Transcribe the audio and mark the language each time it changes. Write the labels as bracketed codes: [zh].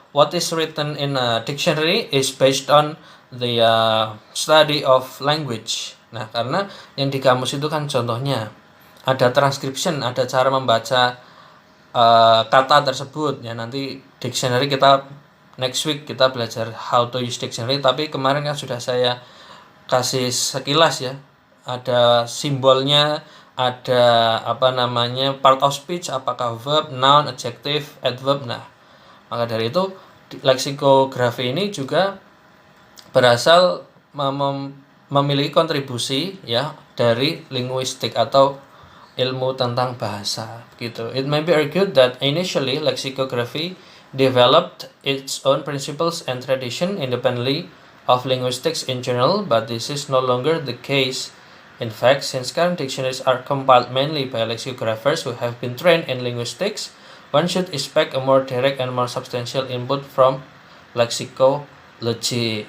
[en] what is written in a dictionary is based on the study of language. [id] Nah, karena yang di kamus itu kan contohnya ada transcription, ada cara membaca kata tersebut ya. Nanti dictionary kita [en] next week [id] kita belajar [en] how to use dictionary, [id] tapi kemarin kan sudah saya kasih sekilas ya. Ada simbolnya, ada part of speech, apakah verb, noun, adjective, adverb. Nah, maka dari itu leksikografi ini juga berasal memiliki kontribusi ya dari linguistik atau ilmu tentang bahasa gitu. [en] It may be argued that initially lexicography developed its own principles and tradition independently of linguistics in general, but this is no longer the case. In fact, since current dictionaries are compiled mainly by lexicographers who have been trained in linguistics, one should expect a more direct and more substantial input from lexicology.